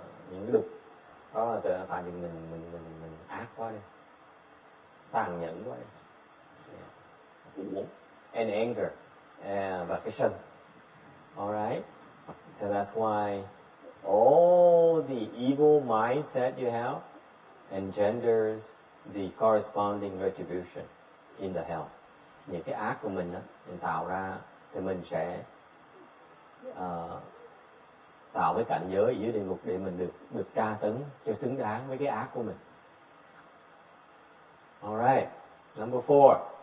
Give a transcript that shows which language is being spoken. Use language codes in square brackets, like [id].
[vi] những cái đục đó là tại vì mình ác quá đi, tàn nhẫn quá đi. [en] And anger, [vi] và cái sân. [en] Alright, so that's why all the evil mindset you have engenders the corresponding retribution in the health. [vi] Những cái ác của mình đó, mình tạo ra thì mình sẽ tạo cái cảnh giới ở dưới địa ngục để mình được tra tấn cho xứng đáng với cái ác của mình. [en] Alright, number 4.